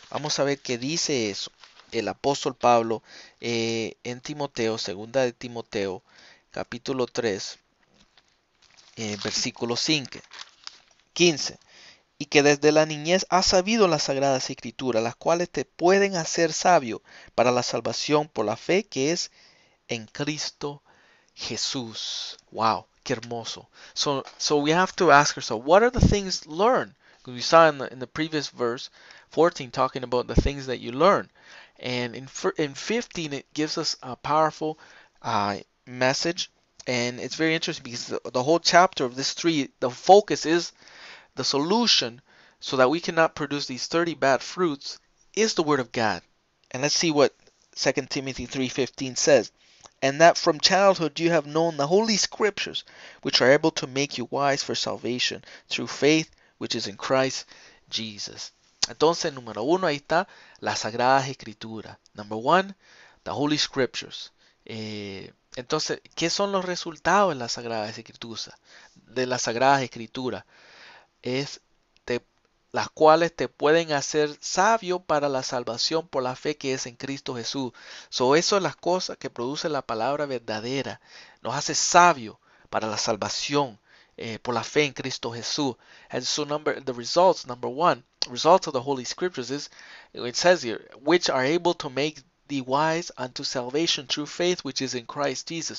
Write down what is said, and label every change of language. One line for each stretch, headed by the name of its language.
Spanish: Vamos a ver qué dice eso el apóstol Pablo en Timoteo, segunda de Timoteo, capítulo 3, versículo 15. Y que desde la niñez has sabido las sagradas escrituras, las cuales te pueden hacer sabio para la salvación por la fe que es en Cristo Jesús. Wow, qué hermoso.
English: So we have to ask ourselves, what are the things learned? Because we saw in the previous verse 14 talking about the things that you learn. And in 15 it gives us a powerful message. And it's very interesting because the whole chapter of this 3, the focus is the solution so that we cannot produce these 30 bad fruits is the word of God. And let's see what 2 Timothy 3:15 says. And that from childhood you have known the holy scriptures, which are able to make you wise for salvation through faith which is in Christ Jesus.
Spanish: Entonces, número 1, ahí está las sagradas escrituras.
English: Number 1, the holy scriptures.
Spanish: Entonces, ¿qué son los resultados de las sagradas escrituras? De las sagradas escrituras es te, las cuales te pueden hacer sabio para la salvación por la fe que es en Cristo Jesús. Eso es las cosas que produce la palabra verdadera. Nos hace sabio para la salvación por la fe en Cristo Jesús.
English: And so the results, number 1, results of the Holy Scriptures is, it says here, which are able to make thee wise unto salvation through faith which is in Christ Jesus.